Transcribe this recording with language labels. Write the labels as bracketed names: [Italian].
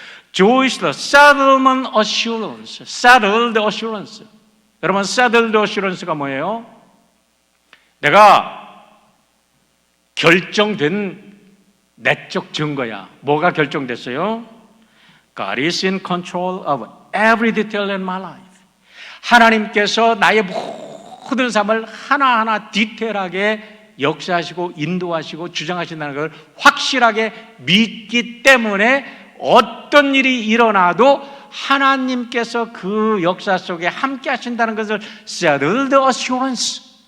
[English] Joy is the settlement assurance. Settled assurance. [Korean] 여러분 [English] settled assurance [Korean] 가 뭐예요? 내가 결정된 내적 증거야. 뭐가 결정됐어요? [English] God is in control of every detail in my life. [Korean] 하나님께서 나의 모든 삶을 하나하나 디테일하게 역사하시고 인도하시고 주장하신다는 걸 확실하게 믿기 때문에 어떤 일이 일어나도 하나님께서 그 역사 속에 함께 하신다는 것을 [English] settled assurance.